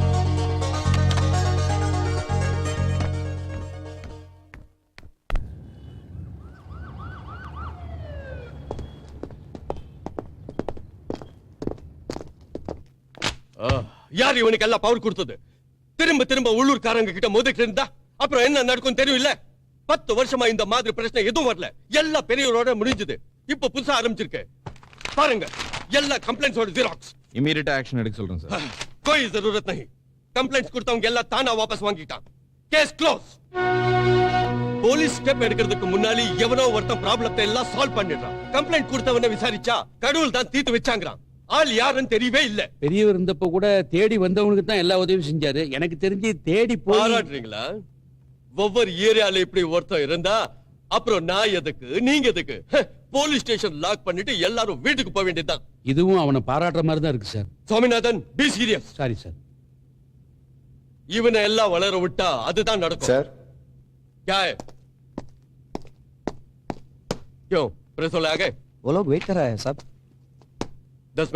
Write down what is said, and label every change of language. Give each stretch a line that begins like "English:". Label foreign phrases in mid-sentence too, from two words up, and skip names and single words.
Tamil: யார் இவனுக்கு எல்லாம் பவர் கொடுத்தது? திரும்ப திரும்ப உள்ளூர்காரங்க கிட்ட மோதிட்டு இருந்தா அப்புறம் என்ன நடக்கும் தெரியும் இல்ல? 10 வருஷமா இந்த மாதிரி பிரச்சனை எதுவும் வரல. எல்லா பெரியவரோட முடிஞ்சது. இப்ப புதுசா ஆரம்பிச்சிருக்கு. பாருங்க, எல்லா கம்ப்ளைண்ட்ஸோட ஜெராக்ஸ்.
English: immediate action
Tamil: எடுக்க சொல்றேன் சார்.
Hindi: कोई जरूरत नहीं.
Tamil: கம்ப்ளைண்ட்ஸ் கொடுத்தவங்க எல்லாம் தானா வாபஸ் வாங்கிட்டான்.
English: case close. police step
Tamil: எடுக்கிறதுக்கு முன்னாடி எவனோ ஒருத்தன் ப்ராப்ளத்தை எல்லாம் சால்வ் பண்ணிடுறான். கம்ப்ளைண்ட் கொடுத்தவன விசாரிச்சா கடவுள் தான் தீர்த்து வச்சாங்கறான். ஆள் யாருன்னு தெரியவே இல்ல. பெரியவர் இருந்தப்ப கூட தேடி வந்தவனுக்கு தான் எல்லா உதவியும் செஞ்சாரு. எனக்கு தெரிஞ்சு தேடி போய் பாராட்டுறீங்களா? ஒவ்வொரு ஏரியால இப்படி ஒருத்தன் இருந்தா அப்புறம் நான் எதுக்கு நீங்க எதுக்கு?
English: police station
Tamil: லாக் பண்ணிட்டு எல்லாரும் வீட்டுக்கு போக வேண்டியதுதான். இதுவும் அவனை பாராட்டுற மாதிரி தான் இருக்கு சார். சுவாமிநாதன்,
English: be serious.
Tamil: சாரி சார். இவனை எல்லாம் வளர விட்டா அதுதான் நடக்கும். சார்
Hindi: क्या है? क्यों प्रेस वाले आ गए? वो लोग वेट कर रहा है साहब. 10 मिनट